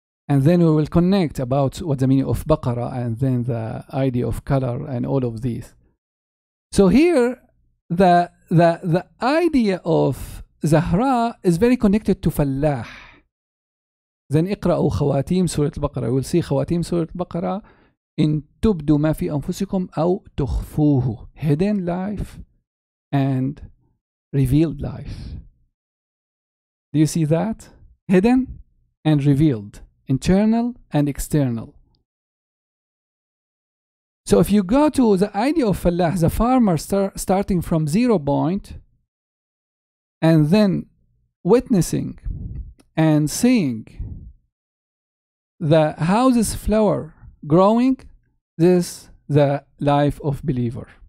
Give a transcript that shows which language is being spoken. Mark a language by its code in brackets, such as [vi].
[en] And then we will connect about what the meaning of Baqarah and then the idea of color and all of these. So here, the idea of Zahra is very connected to Fallah. Then [ar] اقرأوا خواتيم سورة البقرة. [en] You will see [ar] خواتيم سورة البقرة إن تبدوا ما في أنفسكم أو تخفوه. [en] Hidden life and revealed life. Do you see that? Hidden and revealed. Internal and external. So if you go to the idea of fallah, the farmer starting from 0 point and then witnessing and seeing how this flower growing, this the life of believer.